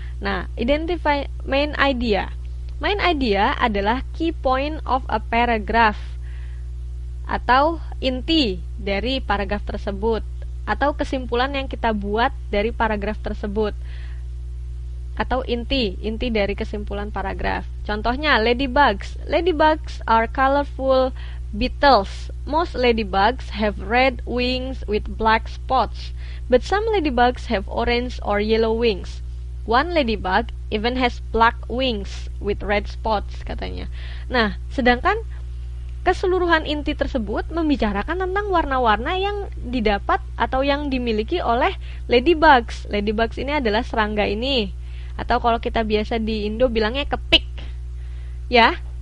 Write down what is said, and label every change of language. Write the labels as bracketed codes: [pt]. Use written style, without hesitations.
[id] Nah, [en] identify main idea. [id] Main idea adalah [en] key point of a paragraph, [id] atau inti dari paragraf tersebut, atau kesimpulan yang kita buat dari paragraf tersebut, atau inti dari kesimpulan paragraf. [en] Contohnya, ladybugs. Ladybugs are colorful beetles. Most ladybugs have red wings with black spots, but some ladybugs have orange or yellow wings. One ladybug even has black wings with red spots, katanya. [id] Nah, sedangkan keseluruhan inti tersebut membicarakan tentang warna-warna yang didapat atau yang dimiliki oleh ladybugs. Ladybugs ini adalah serangga ini. Atau kalau kita biasa di Indo bilangnya kepik. Ya.